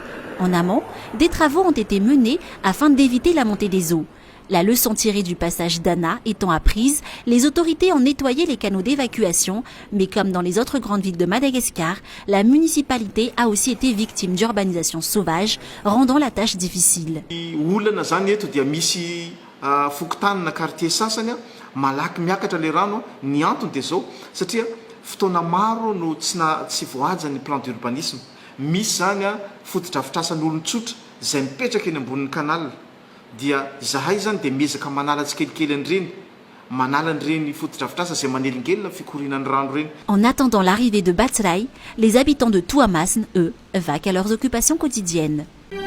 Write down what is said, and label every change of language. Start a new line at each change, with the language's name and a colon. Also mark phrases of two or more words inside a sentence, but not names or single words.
French: En amont, des travaux ont été menés afin d'éviter la montée des eaux. La leçon tirée du passage d'Anna étant apprise, les autorités ont nettoyé les canaux d'évacuation, mais comme dans les autres grandes villes de Madagascar, la municipalité a aussi été victime d'urbanisation sauvage, rendant la tâche difficile.
Malagasy: Fotoana maro no tsy voajany
French: plan d'urbanisme.
Malagasy: Misy zany fotodrafitrasan'olon-tsotra izay mipetraka eny ambonin'ny kanal. Dia zahay zany dia miezaka manala tsikelikely an'ireny, manala an'ireny fotodrafitrasa izay manelingelina fikorinan'ny rano reny.
French: En attendant l'arrivée de Batsirai, les habitants de Tuamasne, eux, vaquent à leurs occupations quotidiennes.